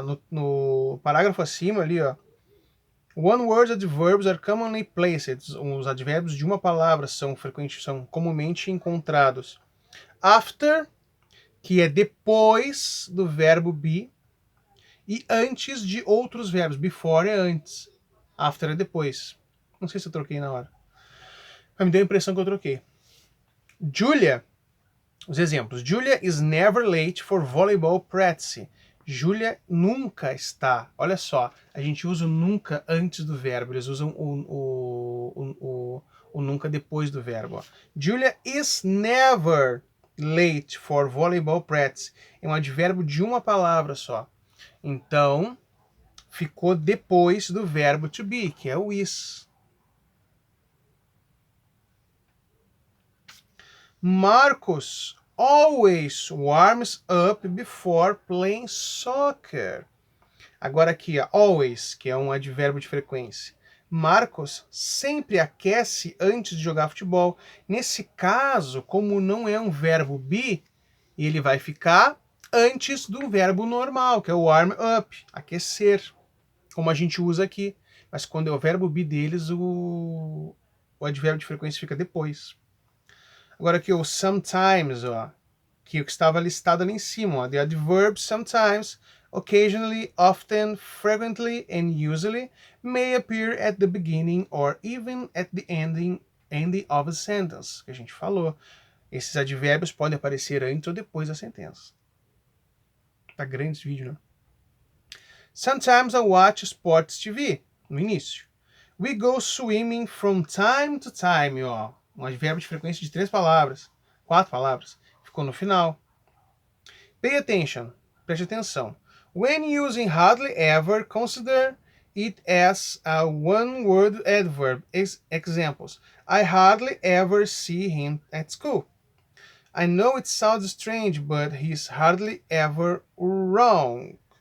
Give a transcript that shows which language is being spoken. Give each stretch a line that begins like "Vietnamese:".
Portuguese: No parágrafo acima ali, ó,
English: one-word adverbs are commonly placed.
Portuguese: Os advérbios de uma palavra são comumente encontrados after, que é depois do verbo be, e antes de outros verbos. Before é antes, after é depois. Não sei se eu troquei na hora, mas me deu a impressão que eu troquei. Julia, os exemplos.
English: Julia is never late for volleyball practice.
Portuguese: Julia nunca está. Olha só, a gente usa o nunca antes do verbo. Eles usam o nunca depois do verbo. Ó.
English: Julia is never late for volleyball practice.
Portuguese: É um advérbio de uma palavra só. Então, ficou depois do verbo to be, que é o is.
English: Marcos always warms up before playing soccer.
Portuguese: Agora aqui, ó, always, que é um advérbio de frequência. Marcos sempre aquece antes de jogar futebol. Nesse caso, como não é um verbo be, ele vai ficar antes do verbo normal, que é o warm up, aquecer, como a gente usa aqui. Mas quando é o verbo be deles, o advérbio de frequência fica depois. Agora aqui o sometimes, ó, que é o que estava listado ali em cima, ó,
English: the adverb sometimes, occasionally, often, frequently and usually may appear at the beginning or even at the ending of a sentence,
Portuguese: que a gente falou. Esses advérbios podem aparecer antes ou depois da sentença. Tá grande esse vídeo, né?
English: Sometimes I watch sports TV,
Portuguese: no início.
English: We go swimming from time to time, ó.
Portuguese: Um advérbio de frequência de 4 palavras. Ficou no final.
English: Pay attention.
Portuguese: Preste atenção.
English: When using hardly ever, consider it as a one-word adverb. Examples. I hardly ever see him at school. I know it sounds strange, but he's hardly ever wrong.